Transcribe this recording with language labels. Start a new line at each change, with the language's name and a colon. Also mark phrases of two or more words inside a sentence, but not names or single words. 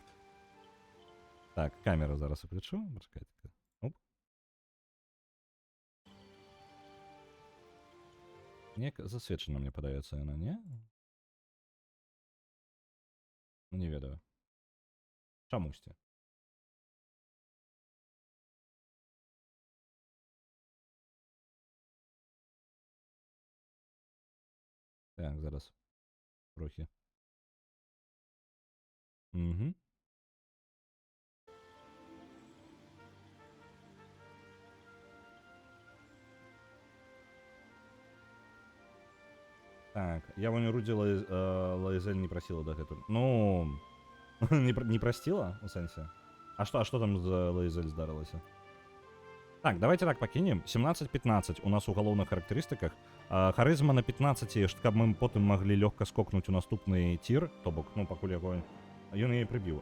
Belarusian: Так, камеру зараз уключу. Пачакайце. Оп. Неяк засвечана, мне падаецца, яна, не? Ну, не ведаю. Чамусьці. Так, зараз. Трохи. Угу. Так, я вон Руді Лаізель не просила дагэтуль. Ну, не простила, у сэнсе?
Russian: А что там за
Belarusian: Лаізель здарылася? Так, давайте так пакінем. 17-15 у нас у галоўных характарыстыках. Харызма на 15, каб мы потым маглі лёгка скокнуць у наступны тір, то бок, ну, пакуль яго ён яе прыбіў.